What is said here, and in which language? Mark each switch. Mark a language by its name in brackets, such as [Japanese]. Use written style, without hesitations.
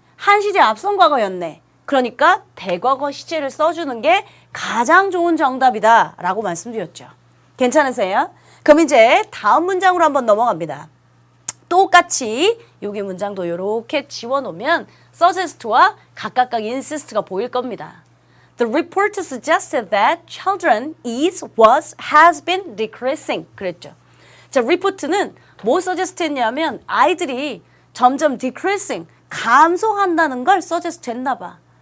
[Korean] 한 시제 앞선 과거였네. 그러니까 대과거 시제를 써주는 게 가장 좋은 정답이다 라고 말씀드렸죠. 괜찮으세요? 그럼 이제 다음 문장으로 한번 넘어갑니다. 똑같이 여기 문장도 이렇게 지워놓으면 suggest와 각각 insist가 보일 겁니다. [English] The report suggested that children has been decreasing. [Korean] 그랬죠. 자, report는 뭐 suggest 했냐면 아이들이 점점 decreasing, 감소한다는 걸 suggest 했나 봐.